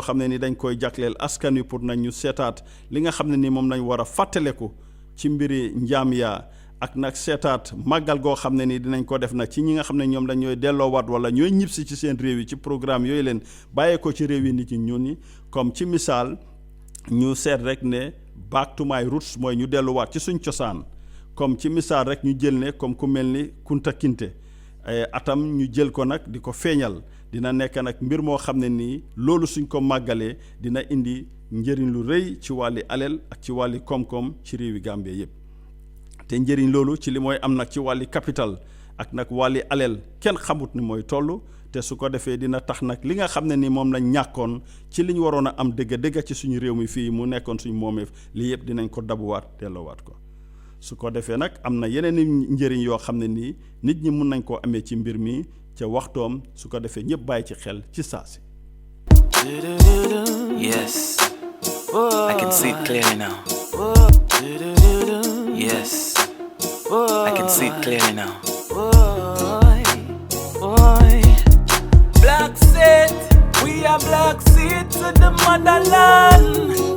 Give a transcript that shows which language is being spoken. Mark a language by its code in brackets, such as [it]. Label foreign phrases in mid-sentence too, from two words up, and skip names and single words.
[wo] xam ne ni dañ koy jagleel askan wi pour nañ ñu seetaat li nga xam ne ni moom lañ war a fàttaleku ci mbiri njaam yaa ak nag seetaat màggal goo xam ne ni dinañ ko def nag ci ñi nga xam ne ñoom dañ ñooy delloowaat wala ñooy ñibbisi ci seen réew yi ci programme yooyu leen bàyyee ko ci réew yi nit ñi ñun ñi comme ci misaal ñu seet rek ne [en] back to my roots [wo] mooy ñu delluwaat ci suñ cosaan comme ci misaal rek ñu jël ne comme ku mel ni Kunta Kinte atam ñu jël ko nag di ko feeñal dina nekk nag mbir moo xam ne nii loolu suñ ko màggalee dina indi njëriñ lu rëy ci wàlli alal ak ci wàlli koom-koom ci réewi Gambie yëpp te njëriñ loolu ci li mooy am nag ci wàlli capital ak nag wàlli alal kenn xamut ni mooy toll te su ko defee dina tax nag li nga xam ne ni moom lañ ñàkkoon ci li ñu waroon a am dëgg-dëgg ci suñu réew mi fii mu nekkoon suñu moomeef lii yëpp dinañ ko dabuwaat delloowaat ko su ko defee nag am na yeneen njëriñ yoo xam ne nii nit ñi mun nañ koo amee ci mbir mi ca waxtoom su ko defee ñëpp bàyyi ci xel ci saasi. [en] Yes, I can see it clearly now. Yes, I can see it clearly now. Black seed, we are black seed to the motherland.